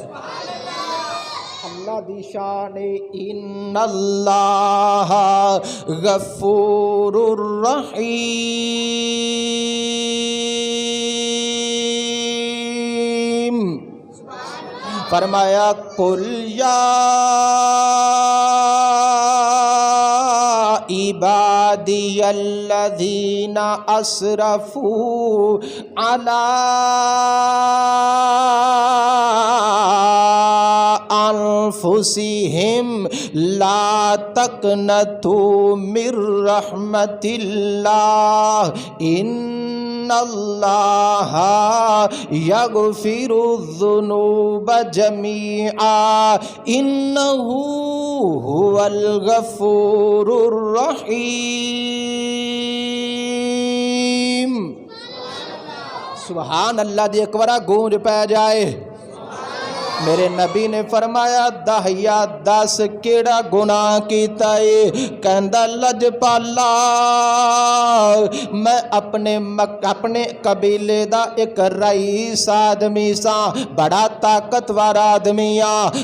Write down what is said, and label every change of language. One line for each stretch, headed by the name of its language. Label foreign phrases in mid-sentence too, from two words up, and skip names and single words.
Punjabi: اللہ دی شان
Arabic: إن الله غفور رحيم. فرمایا قل يا عبادي الذين أسرفوا على أنفسهم لا تقنطوا من رحمة الله إن الله يغفر الذنوب جميعا إنه هو الغفور الرحيم.
Punjabi: سبحان اللہ دی اک بار گونج پے جائے. میرے نبی نے فرمایا دحیہ دس کیہڑا گناہ کیتا ہے? کہندا لجپالا میں اپنے قبیلے دا اک رئیس آدمی سا، بڑا طاقتور آدمی آ.